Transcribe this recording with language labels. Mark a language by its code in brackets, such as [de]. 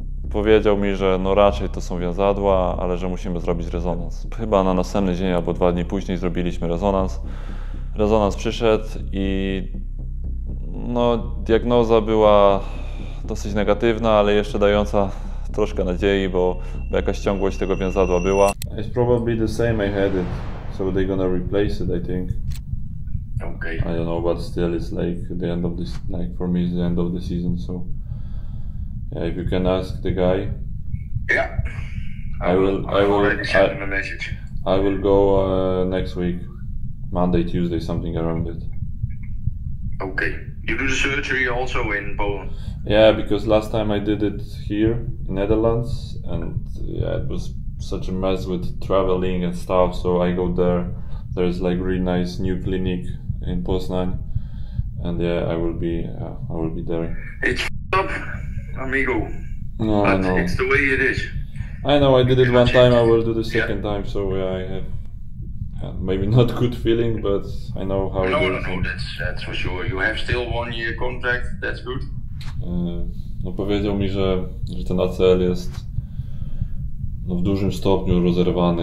[pl] Powiedział mi, że no raczej to są więzadła, ale że musimy zrobić rezonans. Chyba na następny dzień albo 2 dni później zrobiliśmy rezonans. Rezonans przyszedł i no, diagnoza była dosyć negatywna, ale jeszcze dająca troszkę nadziei, bo jakaś ciągłość tego więzadła była. [en] It's probably the same I had it, so they're gonna replace it, I think. Okay. I don't know, but still it's like the end of this, like for me it's the end of the season, so. Yeah, if you can ask the guy. Yeah. I will already send him a message. I will go next week, Monday, Tuesday, something around it. Okay. You do the surgery also in Poland? Yeah, because last time I did it here in Netherlands, and yeah, it was such a mess with traveling and stuff. So I go there. There's like really nice new clinic in Poznań, and yeah, I will be there. It's up, amigo. No, but I know. It's the way it is. I know. I did it one time. I will do the second time. So yeah, I have maybe not good feeling, but I know how it is. No, that's for sure. You have still 1 year contract. That's good. [pl] No powiedział mi, że ten ACL jest no, w dużym stopniu rozerwany.